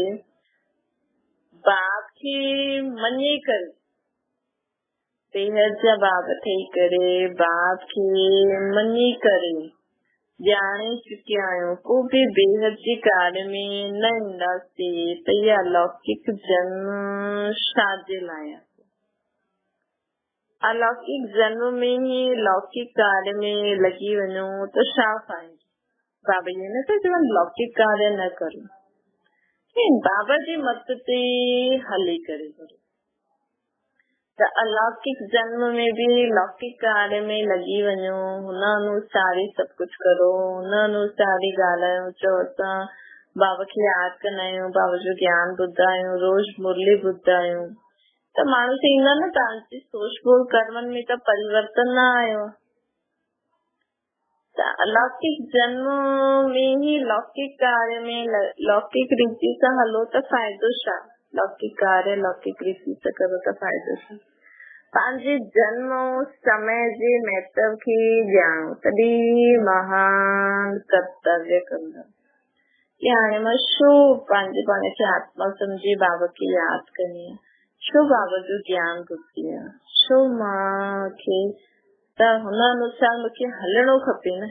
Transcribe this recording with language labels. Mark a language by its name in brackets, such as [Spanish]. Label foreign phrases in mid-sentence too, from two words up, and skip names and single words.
[Sindhi] बाप खे मञे करे, बेहद जा बाप ठही करे बाप खे मञी करे ॼाणे चुकिया आहियूं, को बि बेहद जे कार्य में न ईंदासीं त इहा अलौकिक जन्म छाजे लाइ? अलौकिक जन्म में ही लौकिक कार्य में लगी वञो त छा फ़ाइदो? बाबा ये न था चवनि लौकिक कार्य न करो, बाबा जे मत ते हली करे करो। त अलौकिक जन्म में भी लौकिक कार्य में लगी वञो, हुन अनुसार ही सब कुछ करो, हुन अनुसार ही ॻाल्हायो। चओ असां बाबा खे यादि कंदा आहियूं, बाबा जो ज्ञान ॿुधंदा आहियूं, रोज़ मुरली ॿुधंदा आहियूं, त माण्हू चवंदा न तव्हांजी सोच बोल कर्मनि में त परिवर्तन न आयो। त अलौकिक जन्म में ही लौकिक कार्य में लौकिक रीति सां हलो त फ़ाइदो छा? लौकिक कार्य लौकिक रीति सां करो त फ़ाइदो छा? पंहिंजे जन्म समय जे महत्व खे ॼाणो, तॾहिं महान कर्तव्य कंदा। कि हाणे मां छो पंहिंजे पाण खे आत्मा सम्झी बाबा खे यादि करणी आहे, छो बाबा जो ज्ञान ॿुधंदी आहे, छो मूंखे त हुन अनुसार मूंखे हलणो खपे न।